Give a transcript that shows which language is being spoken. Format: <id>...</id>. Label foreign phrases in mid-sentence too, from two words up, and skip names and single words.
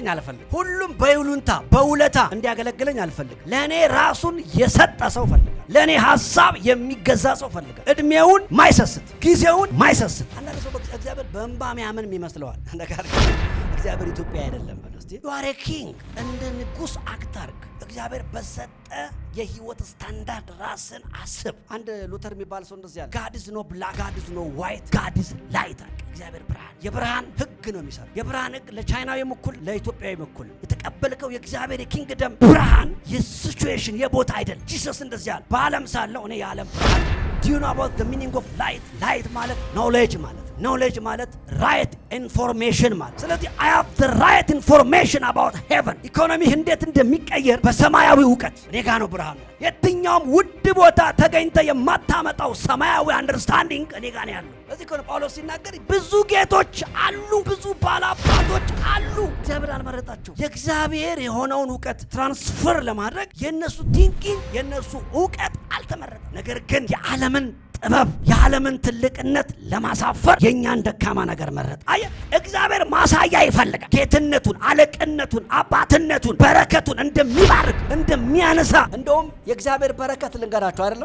<am>አልፈልግ። ሁሉም በይሉንታ በውለታ እንዲያገለግለኝ አልፈልግ። ለኔ ራሱን የሰጠ ሰው ፈልጋለሁ። ለኔ ሐሳብ የሚገዛ ሰው ፈልጋለሁ። እድሜውን ማይሰስት፣ ጊዜውን ማይሰስት። አንዳንድ ሰው እግዚአብሔር በእንባ የሚያምን ይመስለዋል። ነገር እግዚአብሔር ኢትዮጵያ አይደለም። በነስቲ</am> <en>you are a king</en> <am>እንደ ንጉስ አክታርክ እግዚአብሔር በሰጠ የህይወት ስታንዳርድ ራስን አስብ። አንድ ሉተር የሚባል ሰው እንደዚህ ያለ</am> <en>God is no black, God is no white, God is light።</en> <am>እግዚአብሔር ብርሃን፣ የብርሃን ህግ ነው የሚሰራው። የብርሃን ህግ ለቻይናዊም እኩል ለኢትዮጵያዊም እኩል። የተቀበልከው የእግዚአብሔር የኪንግደም ብርሃን የሲቹዌሽን የቦታ አይደል። ጂሰስ እንደዚህ ያለ በዓለም ሳለው እኔ የዓለም ብርሃን።</am> <en>Do you know about the meaning of light?</en> <am>Light ማለት knowledge ማለት knowledge ማለት</am> <en>right information</en> <am>ማለት። ስለዚህ</am> <en>I have the right information about heaven።</en> <am>ኢኮኖሚ እንዴት እንደሚቀየር በሰማያዊ ዕውቀት እኔ ጋር ነው ብርሃኑ። የትኛውም ውድ ቦታ ተገኝተ የማታመጣው ሰማያዊ አንደርስታንዲንግ እኔ ጋር ነው ያለው። ስለዚህ እኮ ጳውሎስ ሲናገር ብዙ ጌቶች አሉ፣ ብዙ ባላባቶች አሉ፣ እግዚአብሔር አልመረጣቸው። የእግዚአብሔር የሆነውን ዕውቀት ትራንስፈር ለማድረግ የነሱ ቲንኪንግ የነሱ ዕውቀት አልተመረጠም። ነገር ግን የዓለምን ጥበብ የዓለምን ትልቅነት ለማሳፈር የኛን ደካማ ነገር መረጠ። አየ እግዚአብሔር ማሳያ ይፈልጋል። ጌትነቱን፣ አለቅነቱን፣ አባትነቱን፣ በረከቱን እንደሚባርክ እንደሚያነሳ። እንደውም የእግዚአብሔር በረከት ልንገራቸው አይደለም</am>